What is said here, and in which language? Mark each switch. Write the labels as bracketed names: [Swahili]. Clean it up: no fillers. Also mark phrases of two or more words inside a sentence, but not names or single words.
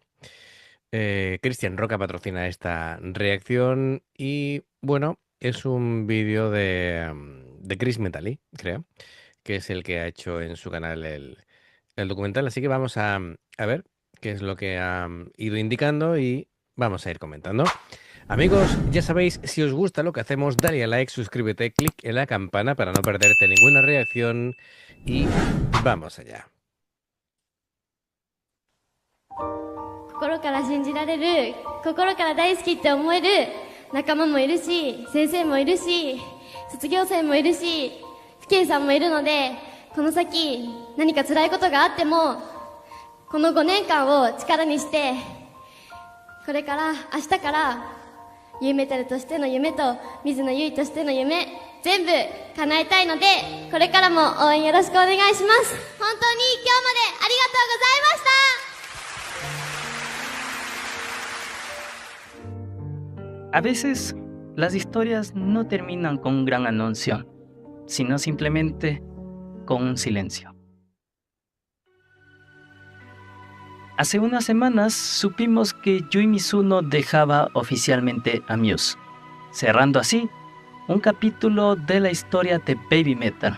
[Spanish] Christian Roca patrocina esta reacción y bueno, es un vídeo de Chris Metali, creo, que es el que ha hecho en su canal el documental. Así que vamos a ver qué es lo que ha ido indicando y vamos a ir comentando. Amigos, ya sabéis, si os gusta lo que hacemos, dale a like, suscríbete, clic en la campana para no perderte ninguna reacción y vamos allá. [Japanese] 心から信じられる、心から大好きって思える仲間もいるし、先生もいるし、卒業生もいるし、父兄さんもいるので、この先何か辛いことがあっても、この5年間を力にして、これから明日からユーメタルとしての夢と水野優衣としての夢、全部叶えたいので、これからも応援よろしくお願いします。本当に今日までありがとうございました。 [Spanish] A veces, las historias no terminan con un gran anuncio, sino simplemente con un silencio. Hace unas semanas supimos que Yui Mizuno dejaba oficialmente a Muse, cerrando así un capítulo de la historia de Baby Metal.